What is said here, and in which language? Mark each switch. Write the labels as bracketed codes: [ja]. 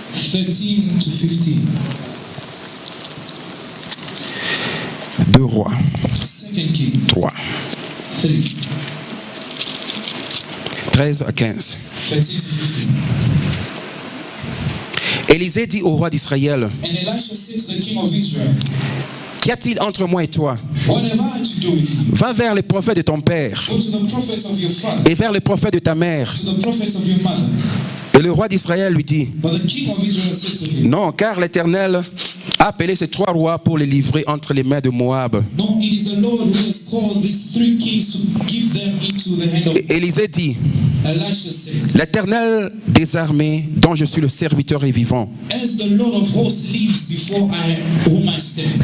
[en] 13 to 15. [fr] 2 Rois, [en] 2 Kings 3, 3, [fr] 13 à 15. [en] 13 to 15. [fr] Élisée dit au roi d'Israël, [en] And Elisha said to the king of Israel, [fr] qu'y a-t-il entre moi et toi? [en] what have I to do with you? [fr] Va vers les prophètes de ton père [en] Go to the prophets of your father, [fr] et vers les prophètes de ta mère. [en] to the prophets of your mother. [fr] Et le roi d'Israël lui dit, [en] But the king of Israel said to him, [fr] non, car l'Éternel a appelé ces 3 rois pour les livrer entre les mains de Moab. [en] no, it is the Lord who has called these 3 kings to give them into the hand of. [fr] Et Élisée dit, [en] Elisha said, [fr] l'Éternel des armées, dont je suis le serviteur et vivant, [en] as the Lord of hosts lives before whom I stand,